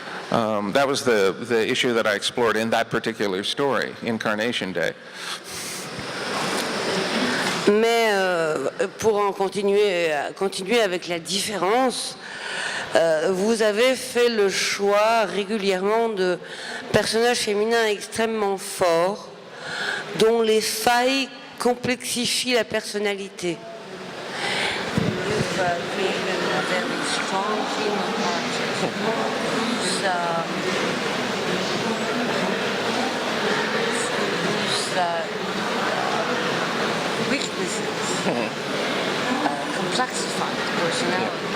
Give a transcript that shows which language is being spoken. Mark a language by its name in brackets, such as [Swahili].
[English] That was the issue that I explored in that particular story, Incarnation Day. [French] Mais pour en continuer avec la différence, vous avez fait le choix régulièrement de personnages féminins extrêmement forts, dont les failles complexifient la personnalité. [English] You've created very strong female characters whose weaknesses complexify the personality.